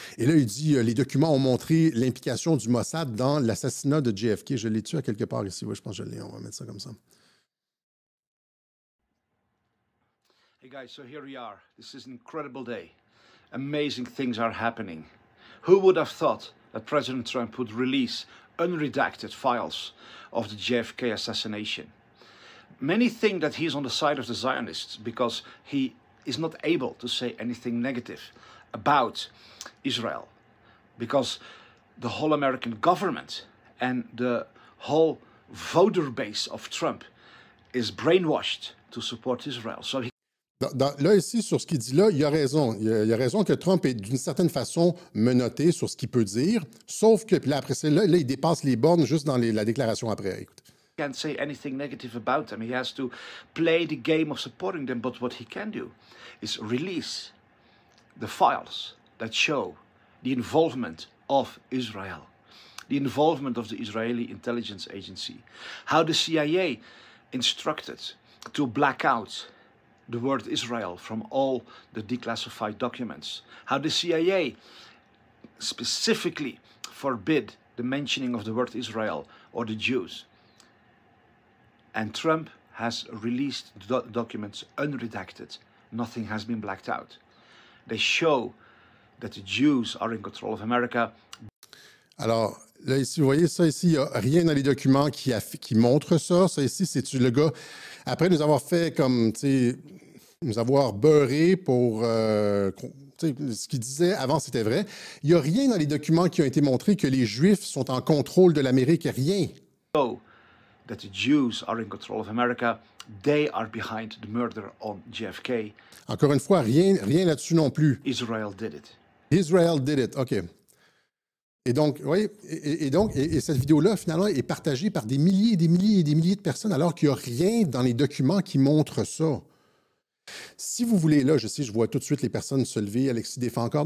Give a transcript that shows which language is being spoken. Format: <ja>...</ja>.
<fr>Et là, il dit les documents ont montré l'implication du Mossad dans l'assassinat de JFK. Je l'ai-tu à quelque part ici? Oui, je pense que je l'ai. On va mettre ça comme ça.</fr> <en>Hey guys, so here we are. This is an incredible day. Amazing things are happening. Who would have thought that President Trump would release unredacted files of the JFK assassination? Many think that he's on the side of the Zionists because he is not able to say anything negative about Israel, because the whole American government and the whole voter base of Trump is brainwashed to support Israel. So</en> <fr>là, ici, sur ce qu'il dit là, il a raison. Il a raison que Trump est d'une certaine façon menotté sur ce qu'il peut dire, sauf que, puis là, après, là, il dépasse les bornes juste dans la déclaration après. Écoute.</fr> <en>He can't say anything negative about them. He has to play the game of supporting them, but what he can do is release the files that show the involvement of Israel, the involvement of the Israeli intelligence agency, how the CIA instructed to black out the word Israel from all the declassified documents, how the CIA specifically forbid the mentioning of the word Israel or the Jews. And Trump has released the documents unredacted. Nothing has been blacked out. They show that the Jews are in control of America.</en> <fr>Alors, là, ici, vous voyez ça ici, il n'y a rien dans les documents qui montre ça. Ça ici, c'est le gars, après nous avoir fait comme, tu sais, nous avoir beurré pour... ce qu'il disait avant, c'était vrai. Il n'y a rien dans les documents qui ont été montrés que les Juifs sont en contrôle de l'Amérique. Rien.</fr> <en>So that the Jews are in control of America. They are behind the murder on JFK.</en> <fr>Encore une fois, rien là-dessus non plus.</fr> <en>Israel did it. Israel did it. OK.</en> <fr>Et donc, oui, et cette vidéo-là, finalement, est partagée par des milliers et des milliers et des milliers de personnes, alors qu'il n'y a rien dans les documents qui montrent ça. Si vous voulez, là, je sais, je vois tout de suite les personnes se lever, Alexis défend encore.</fr>